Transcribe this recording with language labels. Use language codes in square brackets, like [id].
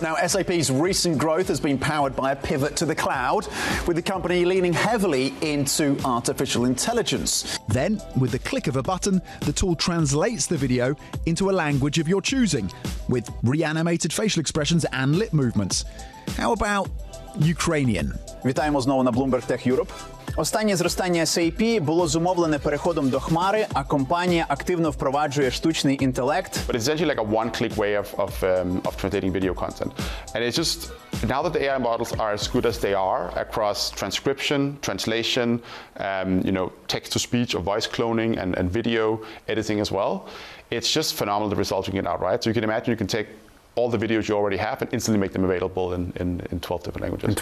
[en] Now, SAP's recent growth has been powered by a pivot to the cloud, with the company leaning heavily into artificial intelligence. Then, with the click of a button, the tool translates the video into a language of your choosing, with reanimated facial expressions and lip movements. How about Ukrainian? [uk] Вітаємо знову на Bloomberg Tech Europe. Останнє зростання SAP було зумовлене переходом до хмари, а компанія активно впроваджує штучний інтелект. [en] But it's essentially like a one-click way of translating video content. And it's just, now that the AI models are as good as they are across transcription, translation, text-to-speech or voice cloning and video editing as well, it's just phenomenal the results you get out, right? So you can imagine you can take all the videos you already have and instantly make them available in 12 different languages.